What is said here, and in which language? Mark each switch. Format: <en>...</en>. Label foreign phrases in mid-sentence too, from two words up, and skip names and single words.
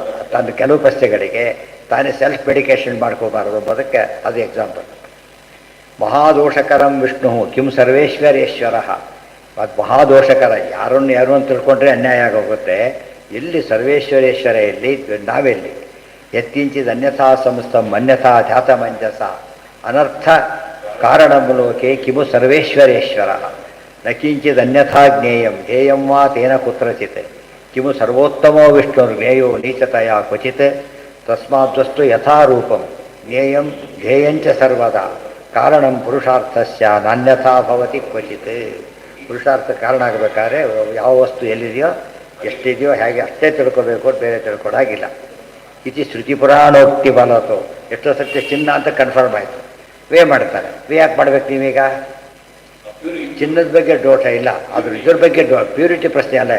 <kn>ತನ್ನ ಕೆಲವು ಪ್ರಶ್ನೆಗಳಿಗೆ ತಾನೇ</kn> <en>self medication</en> <kn>ಮಾಡ್ಕೋಬಾರ್ದು ಎಂಬುದಕ್ಕೆ ಅದು ಎಕ್ಸಾಂಪಲ್.</kn> <sa>ಮಹಾದೋಷಕರಂ ವಿಷ್ಣು ಕಿಂ ಸರ್ವೇಶ್ವರೇಶ್ವರ.</sa> <kn>ಅದು ಮಹಾದೋಷಕರ. ಯಾರು ಅಂತ ತಿಳ್ಕೊಂಡ್ರೆ ಅನ್ಯಾಯ ಆಗೋಗುತ್ತೆ. ಎಲ್ಲಿ ಸರ್ವೇಶ್ವರೇಶ್ವರ, ಎಲ್ಲಿ ನಾವೆಲ್ಲಿ?</kn> <sa>ಯತ್ಕಿಂಚಿದ್ ಅನ್ಯಥಾ ಸಂಸ್ಥಂ ಅನ್ಯಥಾ ಧ್ಯಾತಮಂಜಸ ಅನರ್ಥ ಕಾರಣಂ ಲೋಕೆ ಕಿಮು ಸರ್ವೇಶ್ವರೇಶ್ವರ ನ ಕಿಂಚಿದ್ ಅನ್ಯಥಾ ಜ್ಞೇಯಂ ಧ್ಯೇಯಂ ವಾ ತೇನ ಕುತ್ರಚಿತ್ ಕಿಮು ಸರ್ವೋತ್ತಮೋ ವಿಷ್ಣುರ್ಜ್ಞೇಯೋ ನೀಚತಯಾ ಕ್ವಚಿತ್ ತಸ್ಮಾದ್ವಸ್ತು ಯಥಾರೂಪಂ ಜ್ಞೇಯಂ ಧ್ಯೇಯಂಚ ಸರ್ವದಾ ಕಾರಣಂ ಪುರುಷಾರ್ಥಸ್ಯ ನಾನ್ಯಥಾ ಭವತಿ ಕ್ವಚಿತ್.</sa> <kn>ಪುರುಷಾರ್ಥ ಕಾರಣ ಆಗಬೇಕಾದ್ರೆ ಯಾವ ವಸ್ತು ಎಲ್ಲಿದೆಯೋ ಎಷ್ಟಿದೆಯೋ ಹೇಗೆ ಅಷ್ಟೇ ತಿಳ್ಕೊಬೇಕು, ಬೇರೆ ತಿಳ್ಕೊಳಾಗಿಲ್ಲ.</kn> <sa>ಇತಿ ಶ್ರುತಿ ಪುರಾಣೋಕ್ತಿ ಬಲತು.</sa> <kn>ಎಷ್ಟೋ ಸತ್ಯ ಚಿನ್ನ ಅಂತ ಕನ್ಫರ್ಮ್ ಆಯಿತು, ವೇ ಮಾಡ್ತಾರೆ. ವೇ ಯಾಕೆ ಮಾಡ್ಬೇಕು ನೀವೀಗ? ಚಿನ್ನದ ಬಗ್ಗೆ ದೋಷ ಇಲ್ಲ, ಅದ್ರ ಇದ್ರ ಬಗ್ಗೆ ಪ್ಯೂರಿಟಿ ಪ್ರಶ್ನೆ ಅಲ್ಲ.</kn>